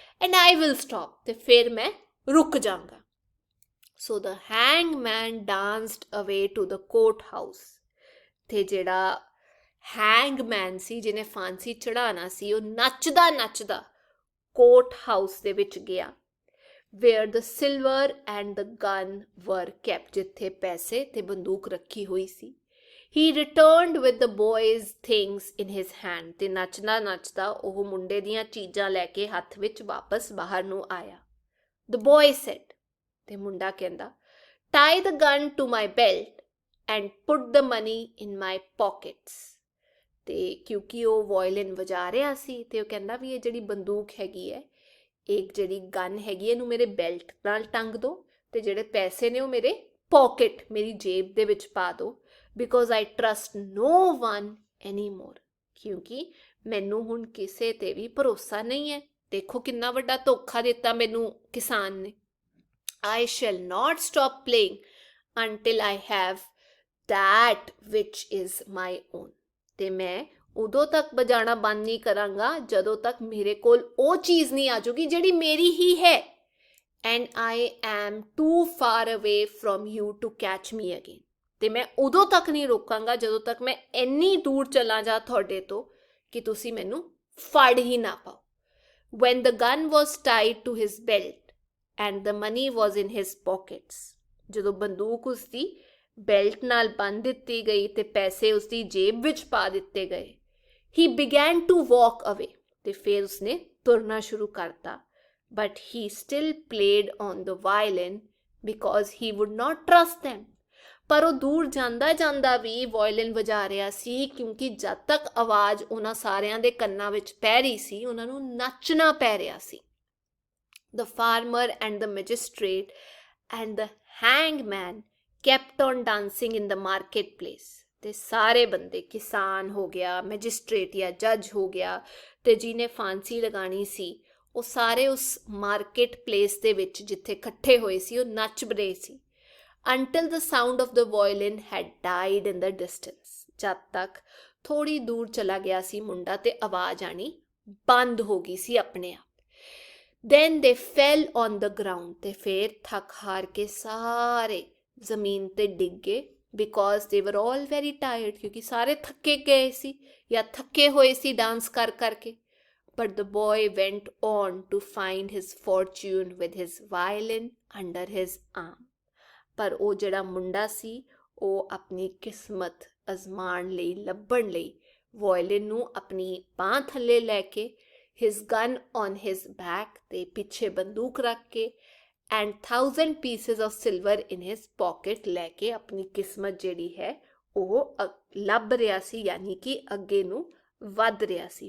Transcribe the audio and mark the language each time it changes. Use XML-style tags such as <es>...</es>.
<en>and I will stop,</en> <pa>ਤੇ ਫਿਰ ਮੈਂ ਰੁਕ ਜਾਵਾਂਗਾ।</pa> <en>So the hangman danced away to the court house.</en> <pa>ਤੇ ਜਿਹੜਾ ਹੈਂਗਮੈਨ ਸੀ ਜਿਹਨੇ ਫਾਂਸੀ ਚੜਾਉਣਾ ਸੀ ਉਹ ਨੱਚਦਾ ਨੱਚਦਾ ਕੋਰਟ ਹਾਊਸ ਦੇ ਵਿੱਚ ਗਿਆ।</pa> <en>where the silver and the gun were kept,</en> <pa>ਜਿੱਥੇ ਪੈਸੇ ਤੇ ਬੰਦੂਕ ਰੱਖੀ ਹੋਈ ਸੀ।</pa> <en>He returned with the boy's things in his hand।</en> <pa>ਤੇ ਨੱਚਦਾ ਨੱਚਦਾ ਉਹ ਮੁੰਡੇ ਦੀਆਂ ਚੀਜ਼ਾਂ ਲੈ ਕੇ ਹੱਥ ਵਿੱਚ ਵਾਪਸ ਬਾਹਰ ਨੂੰ ਆਇਆ।</pa> <en>The boy said,</en> <pa>ਤੇ ਮੁੰਡਾ ਕਹਿੰਦਾ</pa> <en>tie the gun to my belt and put the money in my pockets।</en> <pa>ਤੇ ਕਿਉਂਕਿ ਉਹ ਵਾਇਲਿਨ ਵਜਾ ਰਿਹਾ ਸੀ ਤੇ ਉਹ ਕਹਿੰਦਾ ਵੀ ਇਹ ਜਿਹੜੀ ਬੰਦੂਕ ਹੈਗੀ ਹੈ, ਇਹ ਜਿਹੜੀ ਗਨ ਹੈਗੀ ਇਹਨੂੰ ਮੇਰੇ ਬੈਲਟ ਨਾਲ ਟੰਗ ਦਿਓ, ਤੇ ਜਿਹੜੇ ਪੈਸੇ ਨੇ ਉਹ ਮੇਰੇ ਪੋਕਟ, ਮੇਰੀ ਜੇਬ ਦੇ ਵਿੱਚ ਪਾ ਦਿਓ।</pa> <en>because I trust no one anymore।</en> <pa>ਕਿਉਂਕਿ ਮੈਨੂੰ ਹੁਣ ਕਿਸੇ ਤੇ ਵੀ ਭਰੋਸਾ ਨਹੀਂ ਹੈ। ਦੇਖੋ ਕਿੰਨਾ ਵੱਡਾ ਧੋਖਾ ਦਿੱਤਾ ਮੈਨੂੰ ਕਿਸਾਨ ਨੇ।</pa> <en>I shall not stop playing until I have that which is my own।</en> <pa>ਤੇ ਮੈਂ ਉਦੋਂ ਤੱਕ ਵਜਾਣਾ ਬੰਦ ਨਹੀਂ ਕਰਾਂਗਾ ਜਦੋਂ ਤੱਕ ਮੇਰੇ ਕੋਲ ਉਹ ਚੀਜ਼ ਨਹੀਂ ਆ ਜਾਊਗੀ ਜਿਹੜੀ ਮੇਰੀ ਹੀ ਹੈ।</pa> <en>and I am too far away from you to catch me again।</en> <pa>ਤੇ ਮੈਂ ਉਦੋਂ ਤੱਕ ਨਹੀਂ ਰੋਕਾਂਗਾ ਜਦੋਂ ਤੱਕ ਮੈਂ ਇੰਨੀ ਦੂਰ ਚਲਾ ਜਾ ਤੁਹਾਡੇ ਤੋਂ ਕਿ ਤੁਸੀਂ ਮੈਨੂੰ ਫੜ ਹੀ ਨਾ ਪਾਓ।</pa> <en>when the gun was tied to his belt and the money was in his pockets।</en> <pa>ਜਦੋਂ ਬੰਦੂਕ ਉਸਦੀ ਬੈਲਟ ਨਾਲ ਬੰਨ੍ਹ ਦਿੱਤੀ ਗਈ ਤੇ ਪੈਸੇ ਉਸਦੀ ਜੇਬ ਵਿੱਚ ਪਾ ਦਿੱਤੇ ਗਏ।</pa> <en>he began to walk away।</en> <pa>ਤੇ ਫਿਰ ਉਸਨੇ ਤੁਰਨਾ ਸ਼ੁਰੂ ਕਰਤਾ।</pa> <en>but he still played on the violin because he would not trust them।</en> <pa>ਪਰ ਉਹ ਦੂਰ ਜਾਂਦਾ ਜਾਂਦਾ ਵੀ ਵਾਇਲਿਨ ਵਜਾ ਰਿਹਾ ਸੀ ਕਿਉਂਕਿ ਜਦ ਤੱਕ ਆਵਾਜ਼ ਉਹਨਾਂ ਸਾਰਿਆਂ ਦੇ ਕੰਨਾਂ ਵਿੱਚ ਪੈ ਰਹੀ ਸੀ ਉਹਨਾਂ ਨੂੰ ਨੱਚਣਾ ਪੈ ਰਿਹਾ ਸੀ।</pa> <en>The farmer and the magistrate and the hangman kept on dancing in the marketplace।</en> <pa>ਤੇ ਸਾਰੇ ਬੰਦੇ, ਕਿਸਾਨ ਹੋ ਗਿਆ, ਮੈਜਿਸਟ੍ਰੇਟ ਜਾਂ ਜੱਜ ਹੋ ਗਿਆ, ਤੇ ਜਿਹਨੇ ਫਾਂਸੀ ਲਗਾਣੀ ਸੀ ਉਹ ਸਾਰੇ ਉਸ ਮਾਰਕੀਟ ਪਲੇਸ ਦੇ ਵਿੱਚ ਜਿੱਥੇ ਇਕੱਠੇ ਹੋਏ ਸੀ ਉਹ ਨੱਚ ਰਹੇ ਸੀ।</pa> <en>until the sound of the violin had died in the distance।</en> <pa>ਜਦ ਤੱਕ ਥੋੜੀ ਦੂਰ ਚਲਾ ਗਿਆ ਸੀ ਮੁੰਡਾ ਤੇ ਆਵਾਜ਼ ਆਣੀ ਬੰਦ ਹੋ ਗਈ ਸੀ ਆਪਣੇ ਆਪ।</pa> <en>then they fell on the ground।</en> <pa>ਤੇ ਫਿਰ ਥੱਕ ਹਾਰ ਕੇ ਸਾਰੇ ਜ਼ਮੀਨ ਤੇ ਡਿੱਗ ਗਏ</pa> <en>because they were all very tired।</en> <pa>ਕਿਉਂਕਿ ਸਾਰੇ ਥੱਕੇ ਗਏ ਸੀ ਜਾਂ ਥੱਕੇ ਹੋਏ ਸੀ ਡਾਂਸ ਕਰ ਕਰਕੇ।</pa> <en>but the boy went on to find his fortune with his violin under his arm</en> <pa>ਪਰ ਉਹ ਜਿਹੜਾ ਮੁੰਡਾ ਸੀ ਉਹ ਆਪਣੀ ਕਿਸਮਤ ਅਜ਼ਮਾਉਣ ਲਈ ਲੱਭਣ ਲਈ ਵਾਇਲਿਨ ਨੂੰ ਆਪਣੀ ਬਾਂਹ ਥੱਲੇ ਲੈ ਕੇ</pa> <en>his gun on his back</en> <pa>ਤੇ ਪਿੱਛੇ ਬੰਦੂਕ ਰੱਖ ਕੇ</pa> <en>and 1000 pieces of silver in his pocket</en> <pa>ਲੈ ਕੇ ਆਪਣੀ ਕਿਸਮਤ ਜਿਹੜੀ ਹੈ ਉਹ ਲੱਭ ਰਿਹਾ ਸੀ, ਯਾਨੀ ਕਿ ਅੱਗੇ ਨੂੰ ਵੱਧ ਰਿਹਾ ਸੀ।</pa>